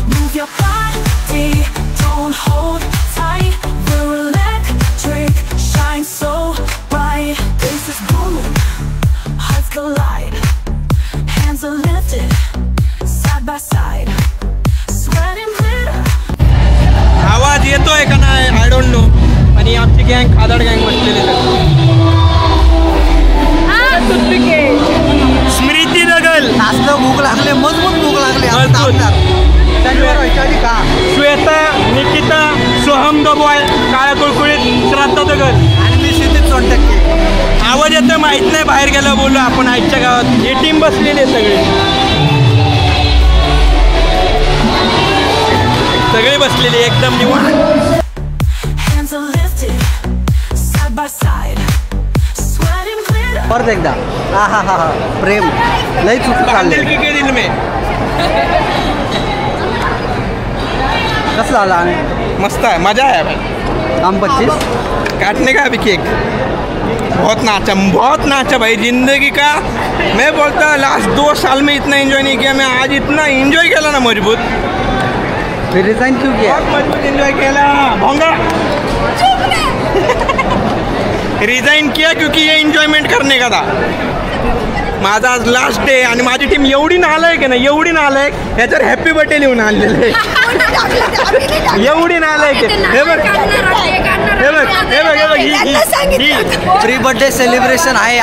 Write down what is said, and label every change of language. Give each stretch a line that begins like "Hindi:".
English: Move your body, don't hold tight. We're electric, shine so bright. Bass is booming, hearts collide. Hands are lifted, side by side. Sweating glitter.
Marathi: आवाज येतोय का नाही
English: I don't know.
Marathi: आणि आमची गँग खादाड गँग बसलेली स्मृती दगल. असलं भूक लागले, मजबूत भूक लागले. श्वेता, निकिता, सोहम दबॉय, काळ्या कुळकुळीत, श्राद्धा दगल आणि मी क्षितिज सोनटक्के. आवाज येतोय माहित नाही, बाहेर गेला बोललो आपण. आजच्या गावात ही टीम बसलेली आहे सगळे बसलेले एकदम निवांत.
English: Hands are lifted, side by side. Sweating glitter.
Marathi: परत एकदा. हा हा हा हा, प्रेम लई चुक चालले.
Hindi: दिल के दिल में.
Marathi: कसं झालं.
Hindi: मस्त है, मजा आया भाई. हम 25 काटने का अभी केक. बहुत नाचा भाई. जिंदगी का मैं बोलता लास्ट 2 साल में इतना एंजॉय नहीं किया. मैं आज इतना एंजॉय किया ना मजबूत. फिर रिजाइन क्यों किया. मजबूत एंजॉय किया भोंगा. रिजाइन किया क्योंकि ये एंजॉयमेंट करने का था.
Marathi: माझा आज लास्ट डे आणि माझी टीम एवढी नालायक आहे ना, एवढी नालायक. ह्याच्यावर हॅपी बर्थडे लिहून आणलेलं आहे. एवढी नालायक आहे. हे बघ हे बघ हे बघ हे बघ. प्री बर्थडे सेलिब्रेशन आहे.